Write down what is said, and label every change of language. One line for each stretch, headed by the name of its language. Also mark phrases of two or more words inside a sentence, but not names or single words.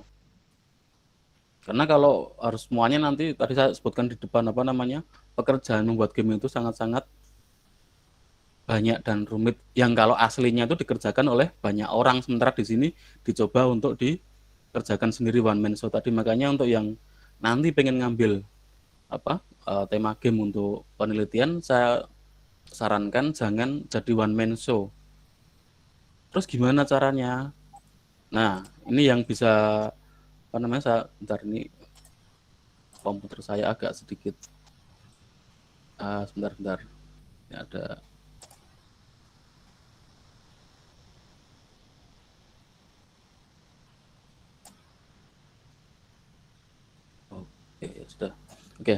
Indonesian: Karena kalau harus semuanya nanti tadi saya sebutkan di depan apa namanya pekerjaan membuat game itu sangat-sangat banyak dan rumit yang kalau aslinya itu dikerjakan oleh banyak orang, sementara di sini dicoba untuk dikerjakan sendiri
English: one man show
Indonesian: tadi. Makanya untuk yang nanti pengen ngambil apa tema game untuk penelitian, saya sarankan jangan jadi
English: one man show.
Indonesian: Terus gimana caranya? Nah, ini yang bisa apa namanya saya bentar, ini komputer saya agak sedikit sebentar. Ini ada sudah. Oke.